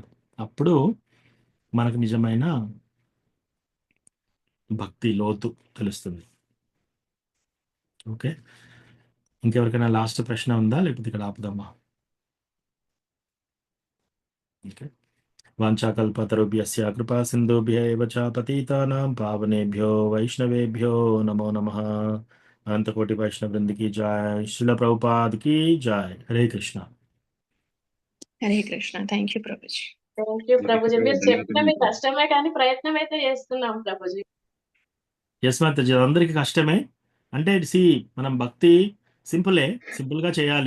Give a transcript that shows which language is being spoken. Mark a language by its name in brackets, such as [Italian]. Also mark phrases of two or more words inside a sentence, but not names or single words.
[Telugu] అప్పుడు మనకు నిజమైన భక్తి లోతు తెలుస్తుంది. ఓకే, ఇంకెవరికైనా లాస్ట్ ప్రశ్న ఉందా, లేకపోతే ఇక్కడ ఆపుదామా? [Sanskrit] ఓకే, వాంఛాకల్పతరుభ్యస్య కృపా సింధుభ్య ఏవ చ పతితానాం పావనేభ్యో వైష్ణవేభ్యో నమో నమః. [Hindi] अनंतकोटि वैष्णव बृंद की जय. श्रील प्रभुपाद की जय. హరే కృష్ణ. [English] హరే కృష్ణ. thank you ప్రభుజీ. thank you ప్రభుజీ. [Telugu] మీరు చెప్పిన మీ కష్టమే కానీ ప్రయత్నం అయితే చేస్తున్నాం ప్రభుజీ. ఎస్ మాతాజీ, అందరికీ కష్టమే. అంటే మనం భక్తి సింపుల్గా చేయాలి.